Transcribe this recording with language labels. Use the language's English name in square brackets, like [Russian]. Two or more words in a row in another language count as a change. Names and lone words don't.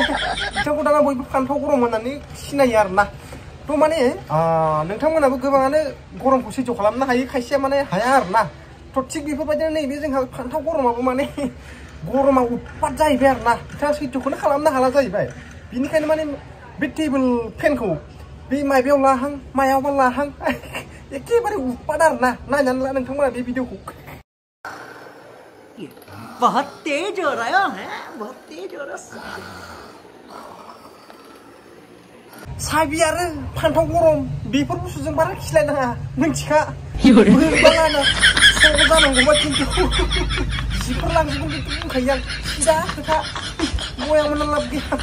[Bodo] बिथांखौ दाना बयबो फान्थाव गरम होननानै सिनायो आरोना थ' माने नोंथांमोनाबो गोबाङानो गरमखौ सैज' खालामनो हायो खायसेया माने हाया आरोना थ' थिग बेफोरबायदिनो नैबे जोंहा फान्थाव गरमाबो माने गरमा उतपात जाहैबाय आरोना बिथाङा सैथ्यखौनो खालामनो हाला जाहैबाय बिनिखायनो माने बे टेबोल फेनखौ बे माबायाव लाहां मायावबा लाहां एखेबारे उतपात आरोना नायनानै ला नोंथांमोना बे भिडिअखौ [Hindi] बहुत तेज हो रहा है बहुत तेज हो रहा [Bodo] साबि आरो फान्थाव गरम बेफोर बुस्थुजों बारा खिलायनाङा मिन्थिखा बोरैबालाना स' जानांगौबा खिन्थु जिफोर लांजोबगोन बेखौ बुंखायो आं सिदा खोथा बया मोनना लाब गैया